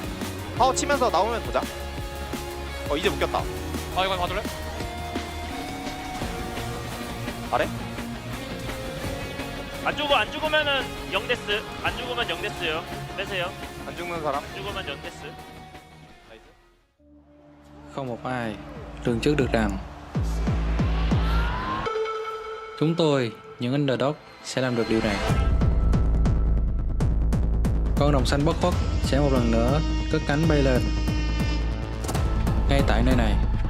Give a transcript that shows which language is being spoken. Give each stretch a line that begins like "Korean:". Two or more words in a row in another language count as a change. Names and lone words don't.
Korean: 하워 치면서 나오면 보자. 이제 묶였다. 이거 봐줄래? 아래? 안 죽으면은 0데스. 안 죽으면 0데스요. 빼세요. 안 죽는 사람? 안 죽으면 0데스.
Vietnamese: Không một ai lường trước được rằng chúng tôi, những underdog, sẽ làm được điều này. Con rồng xanh bất khuất sẽ một lần nữa cất cánh bay lên ngay tại nơi này.